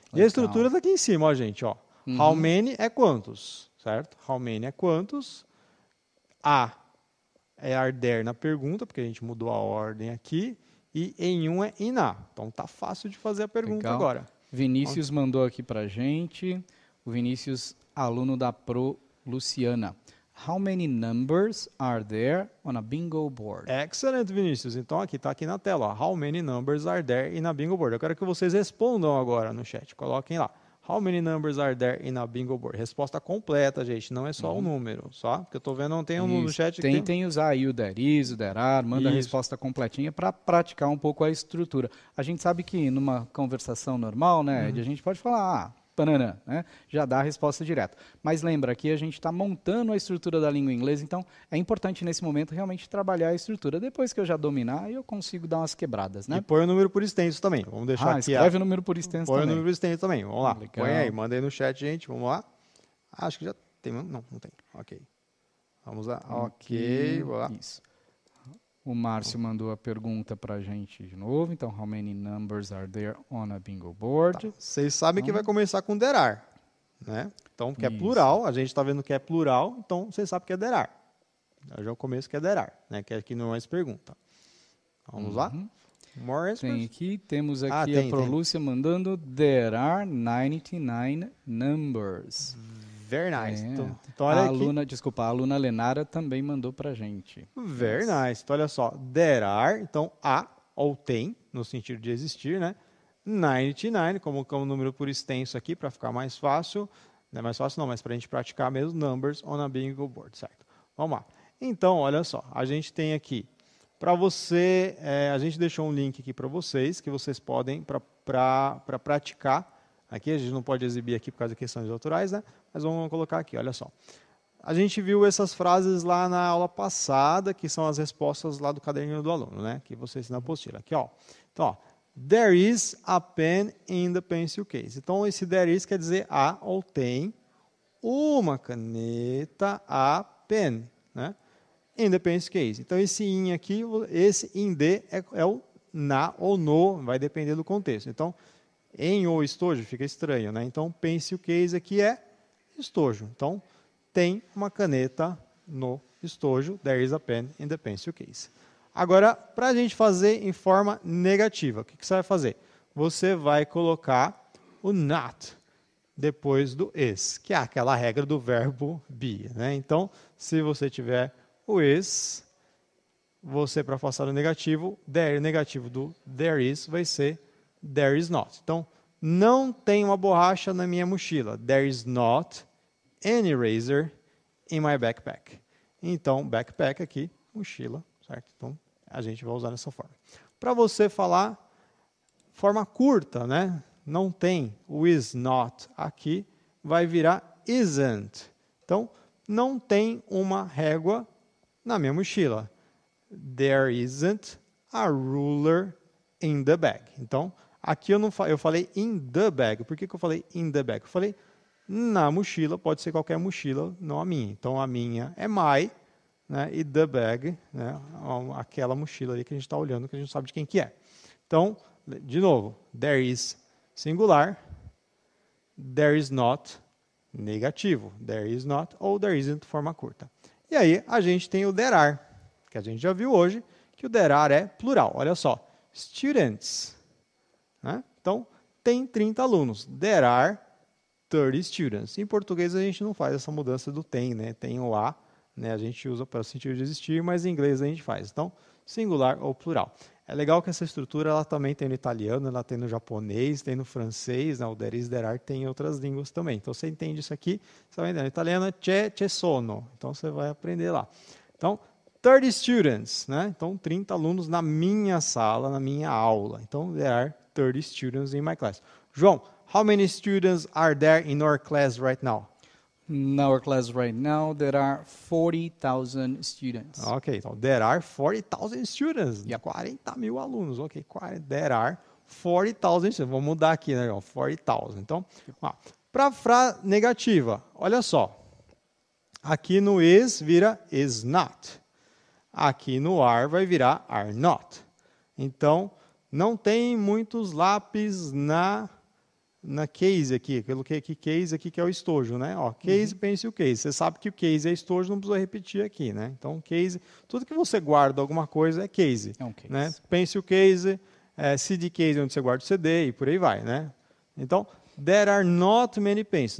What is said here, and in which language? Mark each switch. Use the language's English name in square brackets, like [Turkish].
[Portuguese] E a estrutura está aqui em cima, ó, gente. Ó. [English] How many [Portuguese] é quantos, certo? [English] How many [Portuguese] é quantos. A é [English] are there [Portuguese] na pergunta, porque a gente mudou a ordem aqui. E em um é [English] in a. [Portuguese] Então tá fácil de fazer a pergunta agora. Vinícius mandou aqui pra gente. O Vinícius, aluno da Pro Luciana. [English] How many numbers are there on a bingo board? [Portuguese] Excelente, Vinícius. Então aqui está aqui na tela. Ó. [English] How many numbers are there in a bingo board? [Portuguese] Eu quero que vocês respondam agora no chat. Coloquem lá. [English] How many numbers are there in a bingo board? [Portuguese] Resposta completa, gente. Não é só o número, só. Porque eu estou vendo, não tem um no chat. Tentem usar aí o [English] there is, [Portuguese] o [English] there are, [Portuguese] manda a resposta completinha para praticar um pouco a estrutura. A gente sabe que numa conversação normal, né, a gente pode falar, banana, né? Já dá a resposta direta. Mas lembra que a gente está montando a estrutura da língua inglesa, então é importante nesse momento realmente trabalhar a estrutura. Depois que eu já dominar, eu consigo dar umas quebradas, né? E põe o número por extenso também. Vamos deixar aqui. Escreve o número por extenso põe também. o número por extenso também. Vamos lá. Legal. Põe aí, manda aí no chat, gente. Vamos lá. Acho que já tem. Não tem. Ok. Vamos lá. Ok. Vamos lá. Isso. O Márcio mandou a pergunta para a gente de novo. Então, [English] how many numbers are there on a bingo board? [Portuguese] Tá. Vocês sabem que vai começar com [English] there are, [Portuguese] né? Então, porque é plural, a gente está vendo que é plural, então vocês sabem que é there are. Já é o começo que é [English] there are, [Portuguese] né? Que aqui não é mais pergunta. Vamos lá? [English] More answers? [Portuguese] Tem aqui, temos aqui tem, a Prolúcia mandando [English] there are 99 numbers. Very nice. [Portuguese] É. Então olha A aqui. aluna, desculpa, a aluna Lenara também mandou pra gente. [English] Very nice. [Portuguese] Então olha só, [English] there are, [Portuguese] então há ou tem, no sentido de existir, né? 99, como um número por extenso aqui, para ficar mais fácil. Não é mais fácil não, mas para a gente praticar mesmo, [English] numbers on a bingo board, [Portuguese] certo? Vamos lá. Então, olha só, a gente tem aqui, para você, a gente deixou um link aqui para vocês, que vocês podem, para praticar. Aqui a gente não pode exibir aqui por causa de questões autorais, né? Mas vamos colocar aqui, olha só. A gente viu essas frases lá na aula passada, que são as respostas lá do caderninho do aluno, né? Que vocês na apostila. Aqui, ó. Então, ó, [English] there is a pen in the pencil case. [Portuguese] Então, esse [English] there is [Portuguese] quer dizer há ou tem uma caneta, [English] a pen, [Portuguese] né? [English] In the pencil case. [Portuguese] Então, esse in aqui, esse in the é o na ou no, vai depender do contexto. Então, em ou estojo fica estranho, né? Então, pencil case aqui é estojo. Então, tem uma caneta no estojo. [English] There is a pen in the pencil case. [Portuguese] Agora, para a gente fazer em forma negativa, o que você vai fazer? Você vai colocar o not depois do [English] is, [Portuguese] que é aquela regra do verbo be, né? Então, se você tiver o is, você, para afastar o negativo, there, negativo do there is vai ser [English] there is not. [Portuguese] Então, não tem uma borracha na minha mochila. [English] There is not an eraser in my backpack. [Portuguese] Então, backpack aqui, mochila, certo? Então, a gente vai usar dessa forma. Para você falar forma curta, né? Não tem o [English] is not [Portuguese] aqui, vai virar isn't. Então, não tem uma régua na minha mochila. [English] There isn't a ruler in the bag. [Portuguese] Então, aqui eu falei [English] in the bag. [Portuguese] Por que eu falei in the bag? Eu falei na mochila, pode ser qualquer mochila, não a minha. Então, a minha é my, né, e the bag, né, aquela mochila ali que a gente está olhando, que a gente não sabe de quem que é. Então, de novo, there is singular, [English] there is not [Portuguese] negativo, there is not ou [English] there isn't [Portuguese] forma curta. E aí, a gente tem o [English] there are, [Portuguese] que a gente já viu hoje, que o there are é plural. Olha só, students, né? Então, tem 30 alunos. [English] There are 30 students. [Portuguese] Em português, a gente não faz essa mudança do tem, né? Tem o a, né? A gente usa para o sentido de existir, mas em inglês a gente faz. Então, singular ou plural. É legal que essa estrutura ela também tem no italiano, ela tem no japonês, tem no francês, né? O there is, there are tem em outras línguas também. Então, você entende isso aqui, você vai entender. No italiano é [Italian] c'è sono. [Portuguese] Então, você vai aprender lá. Então, 30 students, né? Então, 30 alunos na minha sala, na minha aula. Então, [English] there are 30 students in my class. João, how many students are there in our class right now? In our class right now, there are 40,000 students. [Portuguese] Ok, então, [English] there are 40,000 students. Yep. [Portuguese] 40 mil alunos. [English] Ok, there are 40,000 students. [Portuguese] Vamos mudar aqui, né, João? 40,000. Então, para frase negativa, olha só. Aqui no is vira [English] is not. [Portuguese] Aqui no are vai virar [English] are not. [Portuguese] Então, não tem muitos lápis na case aqui, pelo que case aqui que é o estojo, né? Ó, case, pencil case. Você sabe que o case é estojo, não precisa repetir aqui, né? Então, case, tudo que você guarda alguma coisa é case. É um case. Né? Pencil case, CD case, onde você guarda o CD e por aí vai, né? Então, [English] there are not many pencils.